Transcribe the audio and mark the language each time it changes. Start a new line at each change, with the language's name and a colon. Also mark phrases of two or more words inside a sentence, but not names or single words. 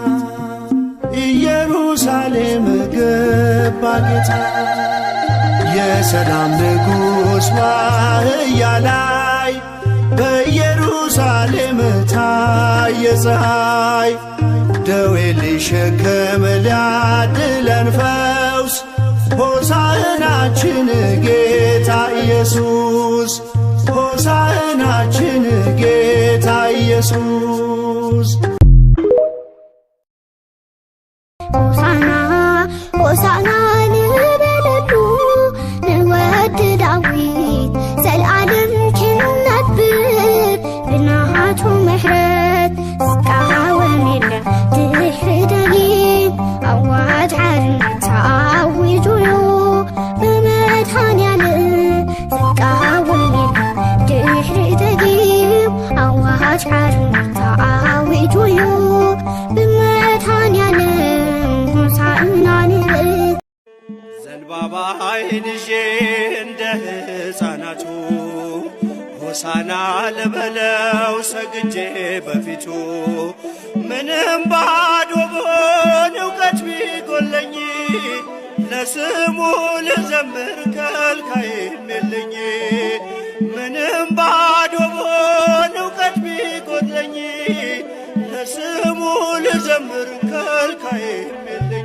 Amharic: ኢየሩሳሌም ገባ ጌታ የሰላም ንጉሥ ዋህያ ላይ በኢየሩሳሌም ታየ ፀሐይ ደዌ ሊሸከም ሊያድለን ፈውስ ሆሳዕናችን ጌታ ኢየሱስ ሆሳዕናችን ጌታ ኢየሱስ
Tigrinya: ሆሳዕና ሆሳዕና ንበለሉ ንወዲ ዳዊት ዘለዓለም ክንነብር ብናቱ ምሕረት ዝቃወም የለን ድሕሪ ደጊም ኣዋጅ ሓርነት ተኣዊጁ ብመድኃኔዓለም ዝቃወም የለን ድሕሪ ደጊም ኣዋጅ ሓርነት ተኣዊጁ
Amharic: ዘንባባ አይንዤ እንደ ሕፃናቱ ሆሳና ልበለው ሰግጄ በፊቱ ምንም ባዶ ብሆን እውቀት ቢጎለኝ ለስሙ ልዘምር ከልካይም የለኝ ምንም ባዶ ብሆን እውቀት ቢጎለኝ ለስሙ ልዘምር ከልካይም